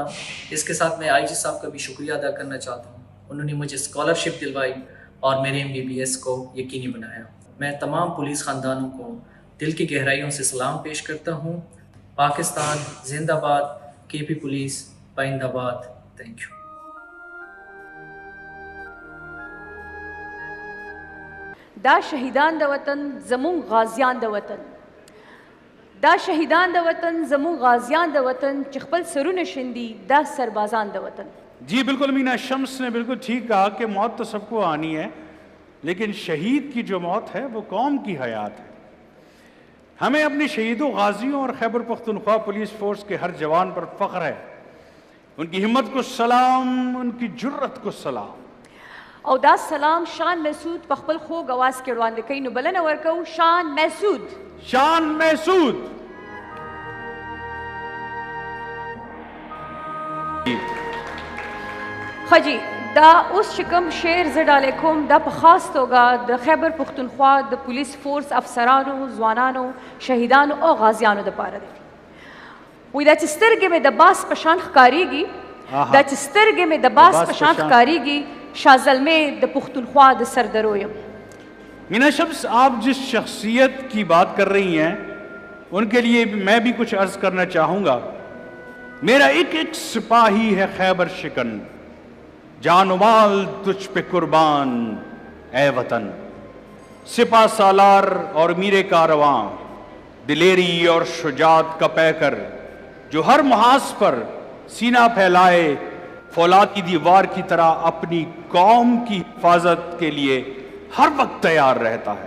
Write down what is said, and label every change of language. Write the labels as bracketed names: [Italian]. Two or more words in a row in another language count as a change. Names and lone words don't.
[Urdu] اس کے ساتھ میں IG صاحب کا بھی شکریہ ادا کرنا چاہتا ہوں. انہوں نے مجھے اسکالرشپ دلوائی اور میرے MBBS کو یقینی بنایا. میں تمام پولیس خاندانوں کو دل کی گہرائیوں سے سلام پیش کرتا ہوں. پاکستان زندہ باد، KP پولیس پائندہ باد. [English] Thank you. [Pashto] دا شهیدان د وطن زمون غازیان د وطن، دا شهیدان د وطن زمون غازیان د وطن چې خپل سرونه شندي دا سربازان د وطن۔ [Urdu] جی بالکل مینا شمس نے بالکل ٹھیک کہا کہ موت تو سب کو آنی ہے، لیکن شہید کی جو موت ہے وہ قوم کی حیات ہے۔ ہمیں اپنے شہیدوں، غازیوں اور خیبر پختونخوا پولیس فورس کے ہر جوان پر فخر ہے۔ ان کی ہمت کو سلام، ان کی جرت کو سلام۔ [Pashto] او دا سلام شان محسود په خپل خوږ اواز کې وړاندې کوي، نو بلنه ورکوو شان محسود۔ شان محسود۔ ښه جی، دا اوس چې کوم شعر زه ډالۍ کوم دا په خاص توګه د خیبر پښتونخوا د پولیس فورس افسرانو، ځوانانو، شهیدانو او غازیانو دپاره دی۔ وایي دا چې سترګې مې د باس په شان ښکارېږي، دا چې سترګې مې د باس په شان ښکارېږي، شاہ زلمے د پختونخوا د سردرو یم۔ [Urdu] مینا شمس، آپ جس شخصیت کی بات کر رہی ہیں ان کے لیے میں بھی کچھ عرض کرنا چاہوں گا۔ میرا ایک ایک سپاہی ہے خیبر شکن، جان و مال تجھ پہ قربان اے وطن۔ سپاہ سالار اور میرے کارواں، دلیری اور شجاعت کا پیکر، جو ہر محاذ پر سینہ پھیلائے فولاد کی دیوار کی طرح اپنی قوم کی حفاظت کے لیے ہر وقت تیار رہتا ہے۔